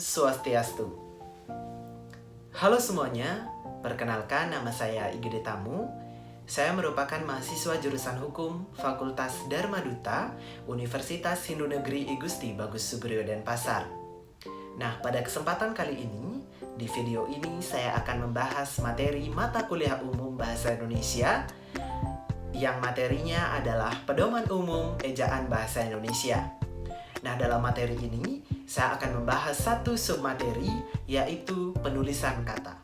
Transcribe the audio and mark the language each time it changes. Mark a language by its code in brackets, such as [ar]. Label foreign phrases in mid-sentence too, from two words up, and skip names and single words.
[id] Swastiastu. Halo semuanya, perkenalkan nama saya Igede Tamu. Saya merupakan mahasiswa jurusan Hukum Fakultas Dharma Duta Universitas Hindu Negeri I Gusti Bagus Subrio Denpasar. Nah, pada kesempatan kali ini, di video ini saya akan membahas materi mata kuliah umum Bahasa Indonesia yang materinya adalah Pedoman Umum Ejaan Bahasa Indonesia. Nah, dalam materi ini, saya akan membahas satu submateri, yaitu penulisan kata.